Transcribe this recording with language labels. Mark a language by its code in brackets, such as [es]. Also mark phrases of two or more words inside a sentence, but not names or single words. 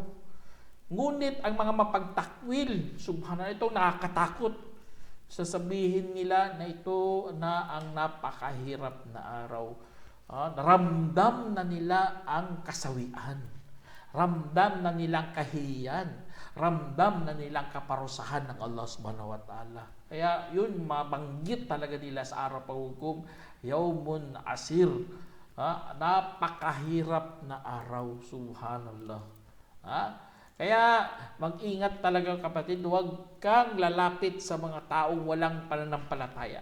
[tl] Ngunit ang mga mapagtakwil, subhanallah, ito nakakatakot. Sasabihin nila na ito na ang napakahirap na araw. Ramdam na nila ang kasawian. Ramdam na nilang kahiyan. Ramdam na nilang kaparusahan ng Allah [ar] سبحانه وتعالى. [tl] Kaya yun, mabanggit talaga nila sa araw paghukom, [ar] يوم عسير. [tl] Napakahirap na araw, subhanallah. Kaya mag-ingat talaga kapatid, huwag kang lalapit sa mga taong walang pananampalataya.